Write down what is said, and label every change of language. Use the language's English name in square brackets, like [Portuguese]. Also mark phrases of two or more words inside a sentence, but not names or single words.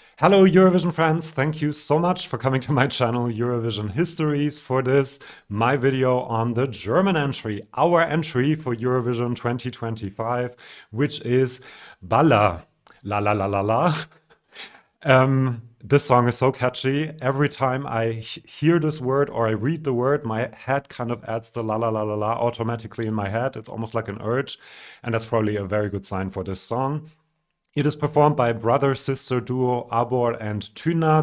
[English] Hello, Eurovision friends. Thank you so much for coming to my channel, Eurovision Histories, for this, my video on the German entry, our entry for Eurovision 2025, which is Balla. La la la la la. This song is so catchy. Every time I hear this word or I read the word, my head kind of adds the la la la la la automatically in my head. It's almost like an urge, and that's probably a very good sign for this song. It is performed by brother-sister duo Abor and Tynna.